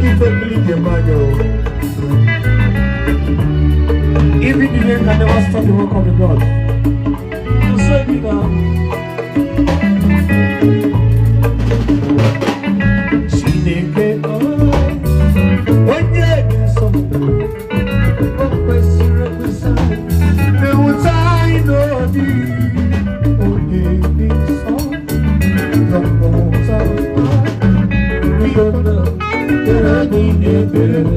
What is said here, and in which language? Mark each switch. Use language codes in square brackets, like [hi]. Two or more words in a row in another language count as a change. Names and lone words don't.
[en] believe your Bible. Even the rain can never stop the work of the God. You say it now. [ig] Chineke, onye nsọ, o kwesịrị ekwesị. Na-ewuta anyị n'obi, onye nsọ, nọpụta biko na tere anyị ebere.